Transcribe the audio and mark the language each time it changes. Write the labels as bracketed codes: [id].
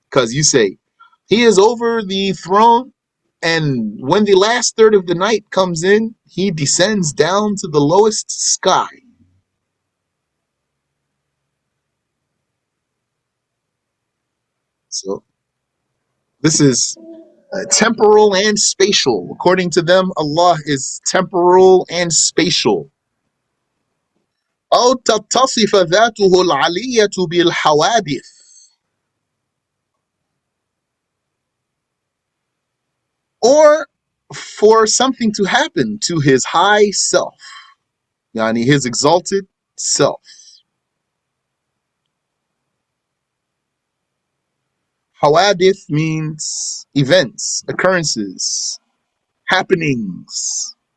[en] Because you say, he is over the throne, and when the last third of the night comes in, he descends down to the lowest sky. So this is temporal and spatial. According to them, Allah is temporal and spatial. [ar] أو تتصف ذاته العلية بالحوادث, [en] or for something to happen to his high self, yani his exalted self. Hawadith means events, occurrences, happenings.